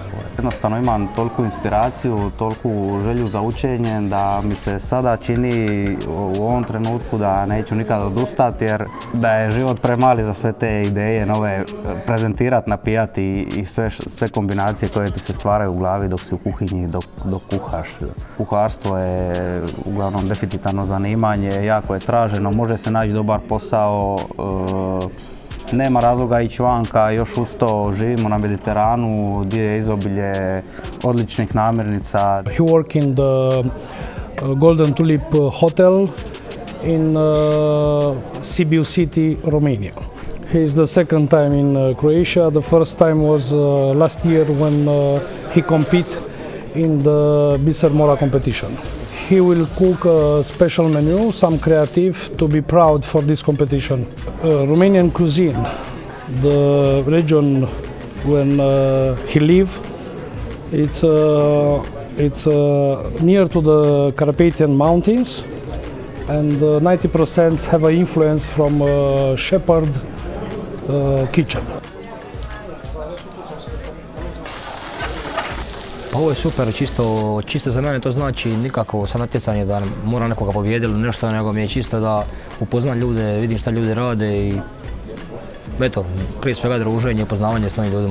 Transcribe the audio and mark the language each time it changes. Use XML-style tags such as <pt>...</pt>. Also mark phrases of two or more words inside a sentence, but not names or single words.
<hr>Jednostavno imam toliku inspiraciju, toliku želju za učenje da mi se sada čini u ovom trenutku da neću nikada odustati jer da je život premali za sve te ideje nove prezentirati, napijati i sve kombinacije koje ti se stvaraju u glavi dok si u kuhinji, dok kuhaš. Kuharstvo je uglavnom deficitarno zanimanje, jako je traženo, može se naći dobar posao, nema razloga ići vanka, još uz to živimo na Mediteranu gdje je izobilje odličnih namirnica.</hr> <en>He worked in the Golden Tulip Hotel in Sibiu City, Romania. He is the second time in Croatia. The first time was last year when he competed in the Biser Mora competition. He will cook a special menu, some creative, to be proud for this competition. Romanian cuisine, the region when he live, it's near to the Carpathian Mountains, and 90% have an influence from shepherd kitchen.</en> <hr>Ovo je super, čisto za mene to znači nikako sa natjecanje da mora nekoga pobijediti ili nešto, nego mi je čisto da upoznam ljude, vidim šta ljudi rade i eto, prije svega druženje i upoznavanje s novim ljudima.</hr>